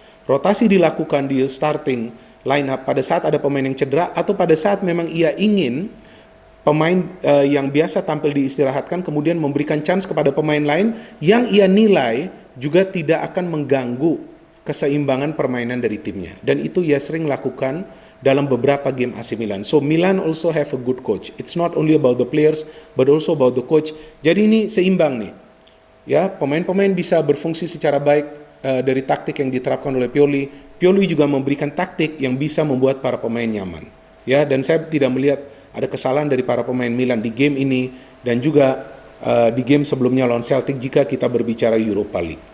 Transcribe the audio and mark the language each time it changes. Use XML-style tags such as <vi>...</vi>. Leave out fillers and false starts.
<id>Rotasi dilakukan di starting line up pada saat ada pemain yang cedera, atau pada saat memang ia ingin pemain yang biasa tampil diistirahatkan, kemudian memberikan chance kepada pemain lain yang ia nilai juga tidak akan mengganggu keseimbangan permainan dari timnya. Dan itu ia sering lakukan dalam beberapa game AC Milan.</id> <en>So Milan also have a good coach. It's not only about the players but also about the coach.</en> <id>Jadi ini seimbang nih. Ya, pemain-pemain bisa berfungsi secara baik dari taktik yang diterapkan oleh Pioli. Pioli juga memberikan taktik yang bisa membuat para pemain nyaman. Ya, dan saya tidak melihat ada kesalahan dari para pemain Milan di game ini dan juga di game sebelumnya lawan Celtic jika kita berbicara Europa League.</id>